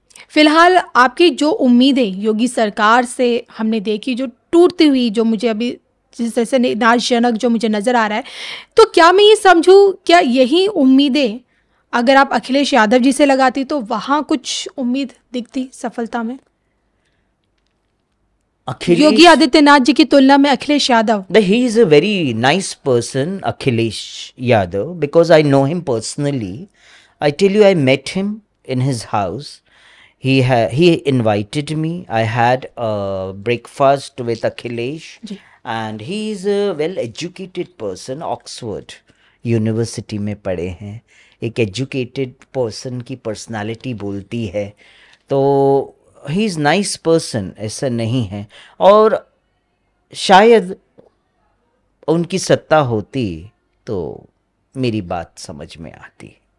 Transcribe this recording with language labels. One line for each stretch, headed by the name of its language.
Hindi: फिलहाल आपकी जो उम्मीदें योगी सरकार से हमने देखी, जो टूटती हुई, जो मुझे अभी जिस तरह से निराशजनक जो मुझे नज़र आ रहा है, तो क्या मैं ये समझूं, क्या यही उम्मीदें अगर आप अखिलेश यादव जी से लगाती तो वहाँ कुछ उम्मीद दिखती सफलता में? योगी आदित्यनाथ जी की तुलना में Akhilesh Yadav,
English: he is a very nice person, Akhilesh Yadav, because I know him personally. I tell you, I met him in his house. He invited me. I had a breakfast with Akhilesh, and he is a well-educated person.
Hindi: Oxford university में पढ़े हैं। एक educated person की personality बोलती है, तो
English: he is nice person,
Hindi: ऐसा नहीं है। और शायद उनकी सत्ता होती तो मेरी बात समझ में आती।